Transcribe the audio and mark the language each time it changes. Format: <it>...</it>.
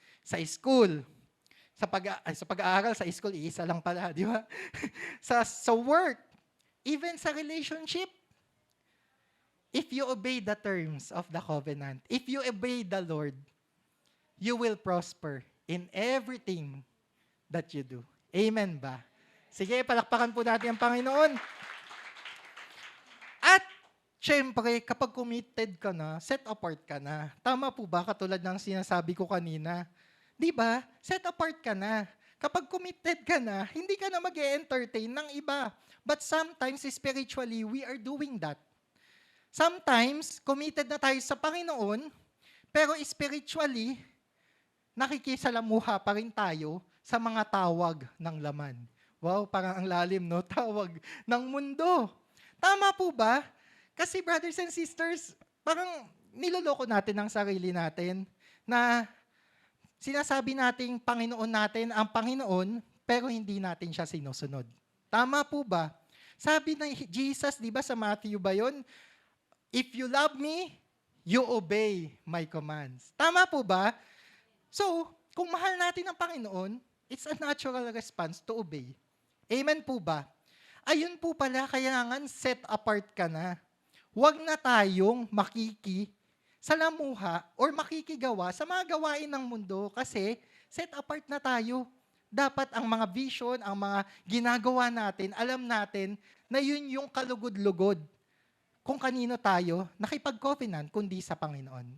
<tl>Sa school, sa pag-aaral, sa school, iisa lang pala, di ba?</tl> <en>sa work, even sa relationship, if you obey the terms of the covenant, if you obey the Lord, you will prosper in everything that you do.</en> <tl>Amen ba? Sige, palakpakan po natin ang Panginoon. At, syempre, kapag committed ka na, set apart ka na. Tama po ba? Katulad ng sinasabi ko kanina. Di ba? Set apart ka na. Kapag committed ka na, hindi ka na mag-e-entertain ng iba.</tl> <en>But sometimes, spiritually, we are doing that.</en> <tl>Sometimes, committed na tayo sa Panginoon, pero spiritually, nakikisalamuha pa rin tayo sa mga tawag ng laman. Wow, parang ang lalim, no? Tawag ng mundo. Tama po ba? Kasi brothers and sisters, parang niloloko natin ang sarili natin na sinasabi nating Panginoon natin ang Panginoon, pero hindi natin siya sinusunod. Tama po ba? Sabi ng Jesus, di ba sa Matthew ba yun?</tl> <en>If you love me, you obey my commands.</en> <tl>Tama po ba?</tl> <en>So,</en> <tl>kung mahal natin ang Panginoon,</tl> <en>it's a natural response to obey.</en> <tl>Amen po ba? Ayun po pala, kailangan set apart ka na. Huwag na tayong salamuha or makikigawa sa mga gawain ng mundo kasi set apart na tayo. Dapat ang mga vision, ang mga ginagawa natin, alam natin na yun yung kalugod-lugod kung kanino tayo nakipag-covenant kundi sa Panginoon.</tl>